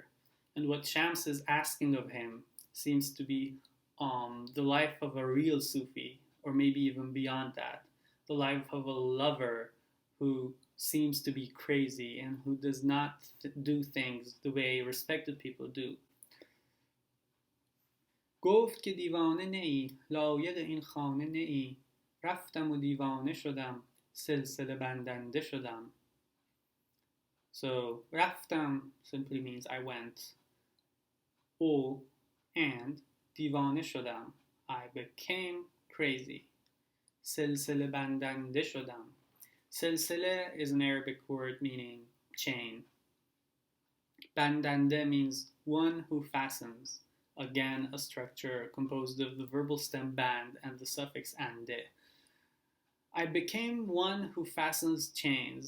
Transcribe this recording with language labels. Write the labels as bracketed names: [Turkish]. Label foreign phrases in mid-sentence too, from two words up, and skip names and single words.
[English] And what Shams is asking of him seems to be the life of a real Sufi, or maybe even beyond that. The life of a lover who seems to be crazy and who does not do things the way respected people do. [Persian] گفت که دیوانه نی لایق این خانه نی رفتم و دیوانه شدم سلسله بندنده شدم. [English] So رفتم simply means I went. O and [Persian] دیوانه شدم, [English] I became crazy. [Persian] سلسله بندنده شدم. [English] Silsile is an Arabic word meaning chain. Bandande means one who fastens. Again, a structure composed of the verbal stem band and the suffix ande. I became one who fastens chains.